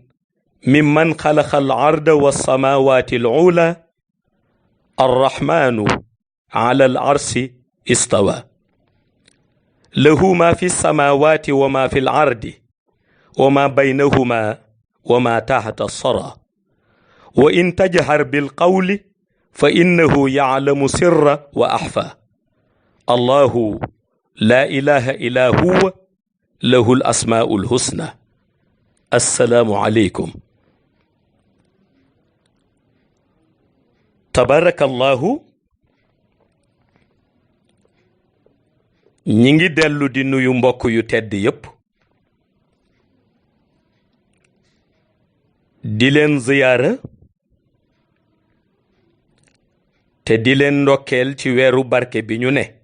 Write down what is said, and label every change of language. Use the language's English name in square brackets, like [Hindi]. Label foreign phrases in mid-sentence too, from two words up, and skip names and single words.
[Arabic] ممن خلق الأرض والسماوات العلى الرحمن على العرش استوى له ما في السماوات وما في الأرض وما بينهما وما تحت الثرى وإن تجهر بالقول فإنه يعلم سر وأخفى الله لا إله إلا هو له الأسماء الحسنى. السلام عليكم. تبارك الله. [Wolof] ñi ngi dellu di nuyu mbokk yu tedd yépp di leen ziyaara te di leen ndokkeel ci weeru barke bi ñu ne